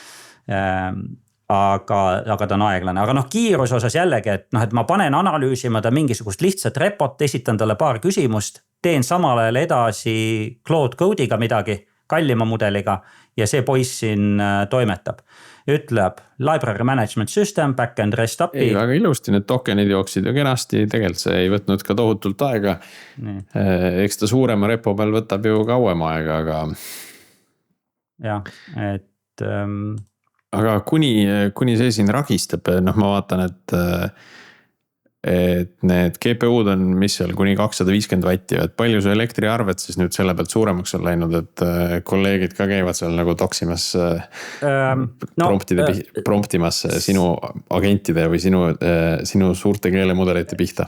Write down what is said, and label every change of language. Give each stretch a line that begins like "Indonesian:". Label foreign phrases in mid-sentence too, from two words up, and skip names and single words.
Estonian: Aga ta on aeglane. Aga kiiruse osas jällegi, et ma panen analüüsima ta mingisugust lihtsat repot, esitan talle paar küsimust, teen samal ajal edasi Claude Code'iga midagi, kallima mudeliga ja see poiss siin toimetab.
English: Ütleb library management system, back-end rest API.
Estonian: Ei, väga ilusti, need tokenid jooksid ju kenasti, tegelikult see ei võtnud ka tohutult aega. Eks ta suurema repo peal võtab ju kauem aega, aga. Jah, et. Aga kuni see siin ragistab, ma vaatan, et et need GPU-d on, mis seal kuni 250 vatti, et palju su elektriarved siis nüüd selle pealt suuremaks on läinud, et kolleegid ka käivad seal nagu toksimas promptimas sinu agentide või sinu suurte keelemudelite pihta?